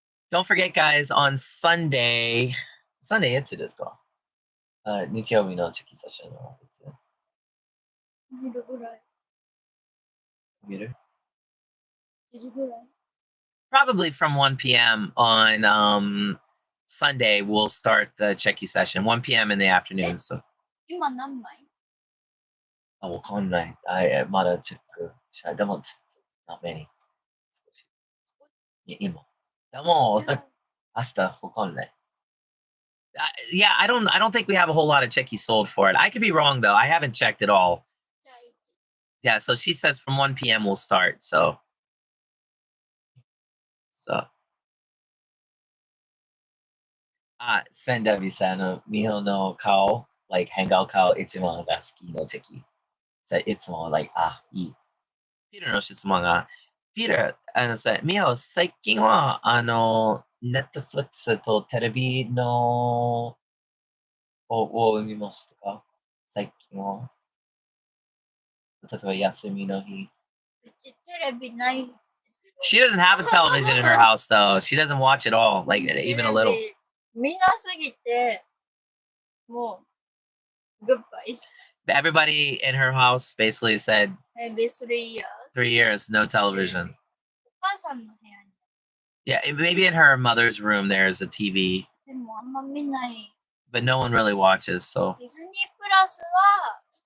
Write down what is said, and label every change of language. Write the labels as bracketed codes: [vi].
[en] Don't forget, guys, on Sunday, [ja] いつですか？日曜日のチェキセッションはいつ？見るぐらい。見る？見るぐらい。 [en] Probably from 1 p.m. on Sunday, we'll start the Checky session. 1 p.m. in the afternoon. So [ja] 今何枚？わかんない。まだチェックしない。でも、 [en] not many. [ja] 今。でも、明日わかんない。 [en] Yeah, I don't think we have a whole lot of Checky sold for it. I could be wrong though. I haven't checked at all. Yeah, so she says from 1 p.m. we'll start. So. [ja] Sendさんミホの顔、 [en] like [ja] 変顔顔一番が好きのチェキ。いつも [en] like [ja] いい。ピーターの質問が、ピーター、ミホ、最近はネットフリックスとテレビのを見ましたか？最近は。例えば休みの日。うちテレビないんですよ。 [en] She doesn't have a television in her house though. She doesn't watch it all, like even a little. [ja] 見なすぎて、もう、グッバイ。 [en] Everybody in her house basically said Maybe 3 years. 3 years, no television. [ja] お母さんの部屋に。 [en] Yeah, maybe in her mother's room there's a TV. [ja] でもあんま見ない。 [en] But no one really watches, so [ja] ディズニープラスは、